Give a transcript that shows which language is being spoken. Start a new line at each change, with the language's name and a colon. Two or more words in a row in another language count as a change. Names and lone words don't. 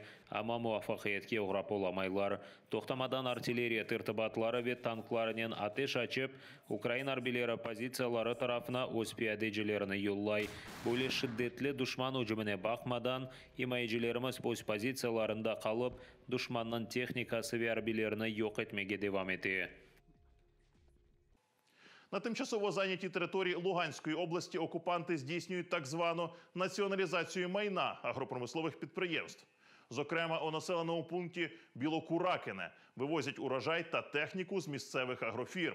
Crimean Tatar: Ama muvaffakiyetke uğrap olamaylar. Toxtamadan artilleriya tırtıbatları ve tanklarının ateş açıp, Ukrayna arbileri pozisiyaları tarafına öz piyadecilerini yollay. Böyle şiddetli düşman hücumuna bakmadan, imayıcılarımız öz pozisiyalarında kalıp, düşmanın техникасы ve arbilerini yok etmeye devam etti.
Ukrainian: На тимчасово зайнятій території Луганської області окупанти здійснюють так звану націоналізацію майна агропромислових підприємств. Зокрема, у населеному пункті Білокуракине вивозять урожай та техніку з місцевих агрофірм.